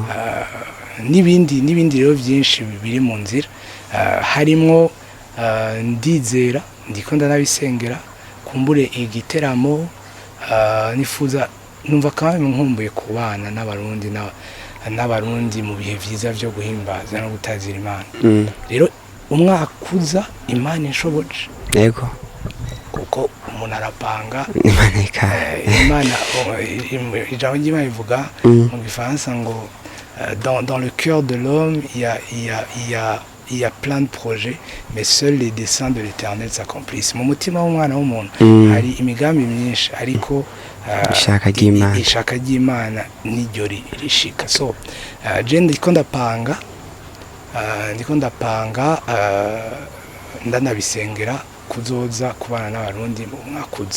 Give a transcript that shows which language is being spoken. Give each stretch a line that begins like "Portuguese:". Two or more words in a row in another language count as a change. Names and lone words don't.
Rundi: n'ibindi rero byinshi biri mu nzira harimwo ndizera ndiko ndanabisengera kumbure igiteramo nifuza numva kandi nkumbuye kubana n'abarundi mu bihe vyiza vyo guhimbaza no gutazira Imana rero umwaka uza Imana inshoboje yego kuko umuntu arapanga Imana ijambo ry'Imana ivuga mu gifaransa ngo
French: dans le cœur de l'homme il y a plein de projets mais seuls les desseins de l'Éternel s'accomplissent
Rundi: mu mutima w'umwana w'umuntu hari imigambi myinshi ariko ishaka ry'Imana niryo rishika so je ndiko ndapanga ndanabisengera kuzoza kubana n'abarundi mu mwakuza